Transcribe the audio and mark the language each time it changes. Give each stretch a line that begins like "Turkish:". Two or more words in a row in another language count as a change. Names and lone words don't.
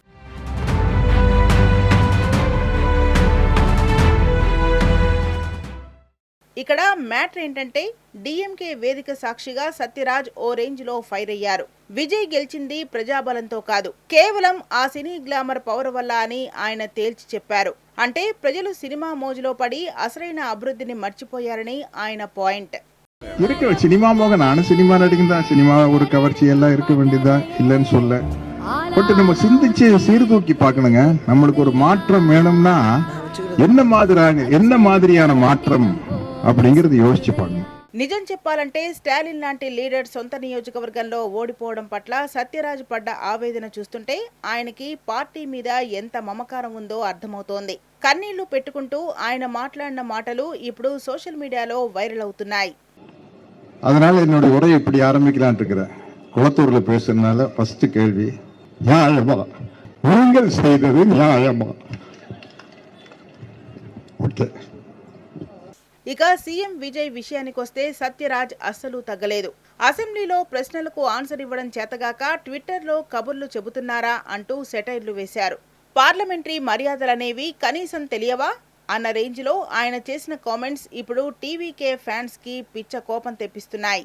Telugu: ఇక్కడ మ్యాటర్ ఏంటంటే, డీఎంకే వేదిక సాక్షిగా సత్యరాజ్ ఓ రేంజ్ లో ఫైర్ అయ్యారు. విజయ్ గెలిచింది ప్రజాబలంతో కాదు, కేవలం ఆ
English: cine glamour power
Telugu: వల్ల అని ఆయన తేల్చి చెప్పారు. అంటే ప్రజలు సినిమా మోజులో పడి అసలైన అభివృద్ధిని మర్చిపోయారని ఆయన పాయింట్.
Tamil: சினிமா மோக நானும் சினிமா நடிகன் சினிமா ஒரு கவர்ச்சி எல்லாம் இருக்க வேண்டியதா இல்லைன்னு சொல்ல. பட் நம்ம சிந்திச்சு சீர்தூக்கி பார்க்கணுங்க. நம்மளுக்கு ஒரு மாற்றம் வேணும்னா என்ன மாதிரியான மாற்றம் அப்படிங்கிறது யோசிச்சு பாருங்க.
Telugu: నిజం చెప్పాలంటే స్టాలిన్ లాంటి లీడర్ సొంత నియోజకవర్గంలో ఓడిపోవడం పట్ల సత్యరాజ్ పడ్డ ఆవేదన చూస్తుంటే ఆయనకి పార్టీ మీద ఎంత మమకారం ఉందో అర్థమవుతోంది. కన్నీళ్లు పెట్టుకుంటూ ఆయన మాట్లాడిన మాటలు ఇప్పుడు సోషల్ మీడియాలో వైరల్ అవుతున్నాయి.
Tamil: அதனால என்னோட உரையை இப்படி ஆரம்பிக்கலான் இருக்கிறேன். குளத்தூர்ல பேசுறதுனால ஃபர்ஸ்ட் கேள்வி, நியாயமா நீங்கள் செய்தது நியாயமா?
Telugu: ఇక సీఎం విజయ్ విషయానికొస్తే సత్యరాజ్ అస్సలు తగ్గలేదు. అసెంబ్లీలో ప్రశ్నలకు ఆన్సర్ ఇవ్వడం చేతగాక ట్విట్టర్లో కబుర్లు చెబుతున్నారా అంటూ సెటైర్లు వేశారు. పార్లమెంటరీ మర్యాదలనేవి కనీసం తెలియవా అన్న రేంజ్లో ఆయన చేసిన కామెంట్స్ ఇప్పుడు టీవీకే ఫ్యాన్స్ కి పిచ్చ కోపం తెప్పిస్తున్నాయి.